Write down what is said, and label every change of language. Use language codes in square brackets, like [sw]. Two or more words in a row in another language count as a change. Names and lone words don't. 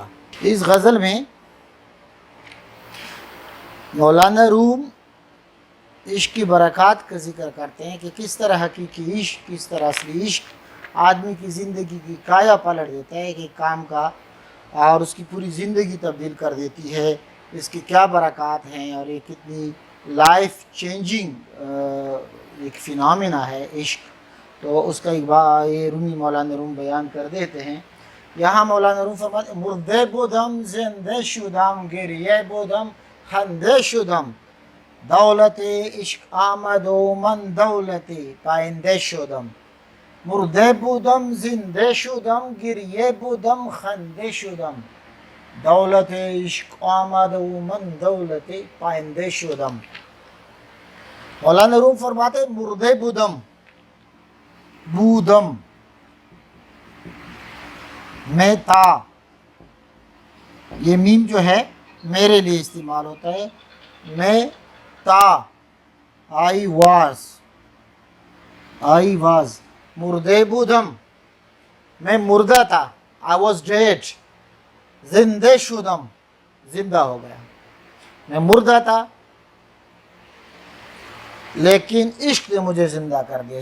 [ur] اس غزل میں مولانا روم عشق کی برکات کا ذکر کرتے ہیں کہ کس طرح حقیقی عشق، کس طرح اصلی عشق آدمی کی زندگی کی کایا پلٹ دیتا ہے، ایک کام کا، اور اس کی پوری زندگی تبدیل کر دیتی ہے۔ اس کی کیا برکات ہیں، اور یہ کتنی [en] life changing [ur] ایک فینامنا ہے عشق۔ تو اس کا ایک یہ رومی مولانا روم بیان کر دیتے ہیں۔ یہاں مولانا روم فرماتے ہیں: [fa] مردے بودم زندہ شدم، گریه بودم خنده شدم، دولت عشق آمد و من دولت پاینده شدم. مرده بودم زنده شدم، گریه بودم خنده شدم، دولت عشق آمد و من دولت پاینده شدم۔ [ur] مولانا روم فرماتے ہیں [fa] مردے بودم [ur] میں تھا، یہ میم جو ہے میرے لیے استعمال ہوتا ہے، میں تا، [en] I was [fa] مرده بودم, [ur] میں مردہ تھا, [en] I was dead. [fa] زنده شدم, [ur] زندہ ہو گیا. میں مردہ تھا لیکن عشق نے مجھے زندہ کر دیا.